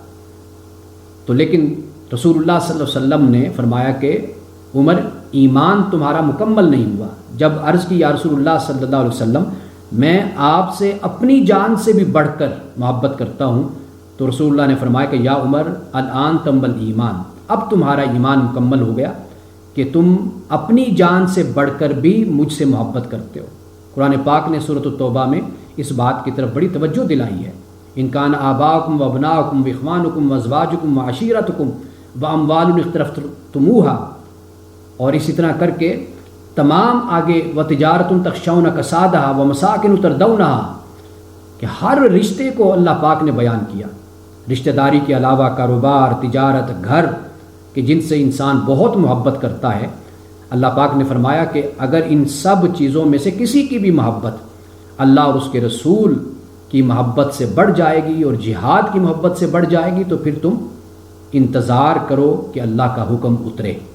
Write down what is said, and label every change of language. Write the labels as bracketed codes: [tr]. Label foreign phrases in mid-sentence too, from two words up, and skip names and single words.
[ur] تو لیکن رسول اللہ صلی اللہ علیہ وسلم نے فرمایا کہ عمر، ایمان تمہارا مکمل نہیں ہوا، جب عرض کی یا رسول اللہ صلی اللہ علیہ وسلم میں آپ سے اپنی جان سے بھی بڑھ کر محبت کرتا ہوں، تو رسول اللہ نے فرمایا کہ [ar] یا عمر الآن تمل ایمان، [ur] اب تمہارا ایمان مکمل ہو گیا کہ تم اپنی جان سے بڑھ کر بھی مجھ سے محبت کرتے ہو۔ قرآن پاک نے سورۃ التوبہ میں اس بات کی طرف بڑی توجہ دلائی ہے، [ar] ان کان آباؤکم و ابناؤکم و اخوانکم و ازواجکم و عشیرتکم و اموال اقترفتموہا، [ur] اور اسی طرح کر کے تمام آگے [ar] و تجارت تخشون کسادہا و مساکن تردونہا، [ur] کہ ہر رشتے کو اللہ پاک نے بیان کیا، رشتہ داری کے علاوہ کاروبار، تجارت، گھر کہ جن سے انسان بہت محبت کرتا ہے۔ اللہ پاک نے فرمایا کہ اگر ان سب چیزوں میں سے کسی کی بھی محبت اللہ اور اس کے رسول کی محبت سے بڑھ جائے گی اور جہاد کی محبت سے بڑھ جائے گی تو پھر تم انتظار کرو کہ اللہ کا حکم اترے۔